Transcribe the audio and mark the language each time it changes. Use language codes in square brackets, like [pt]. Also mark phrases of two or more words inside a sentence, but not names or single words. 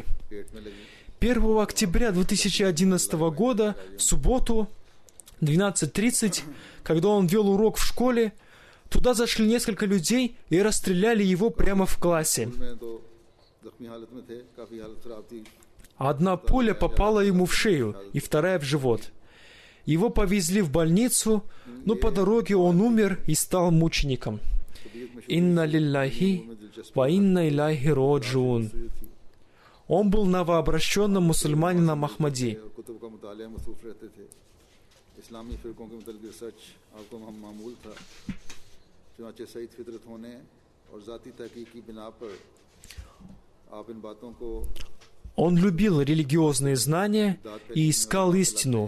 [ru] 1 октября 2011 года, в субботу, 12:30, когда он вел урок в школе, туда зашли несколько людей и расстреляли его прямо в классе. Одна пуля попала ему в шею, и вторая в живот. Его повезли в больницу, но по дороге он умер и стал мучеником. [ar] «إنا لله وإنا إليه راجعون». [ru] Он был новообращенным мусульманином Ахмади. Он любил религиозные знания и искал истину.